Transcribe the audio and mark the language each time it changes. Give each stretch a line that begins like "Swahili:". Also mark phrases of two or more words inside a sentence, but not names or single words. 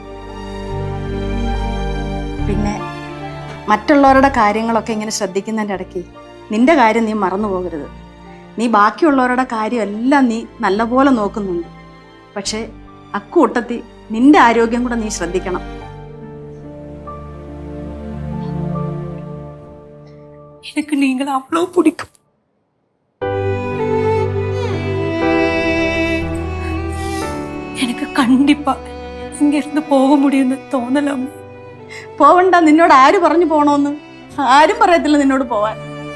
Malayalam: പിന്നെ മറ്റുള്ളവരുടെ കാര്യങ്ങളൊക്കെ ഇങ്ങനെ ശ്രദ്ധിക്കുന്നതിൻ്റെ ഇടയ്ക്ക് നിന്റെ കാര്യം നീ മറന്നു പോകരുത്. നീ ബാക്കിയുള്ളവരുടെ കാര്യമെല്ലാം നീ നല്ലപോലെ നോക്കുന്നുണ്ട്. പക്ഷേ അക്കൂട്ടത്തിൽ നിന്റെ ആരോഗ്യം കൂടെ നീ ശ്രദ്ധിക്കണം.
Tamil: எனக்கு நீங்கள் அவ்வளவு பிடிக்கும். எனக்கு கண்டிப்பா இங்க இருந்து போக முடியும்னு തോന്നലമ്മ.
Malayalam: പോവണ്ട, നിന്നോട് ആര് പറഞ്ഞു പോണോന്ന്? ആരും പറയത്തില്ല നിന്നോട് പോവാൻ.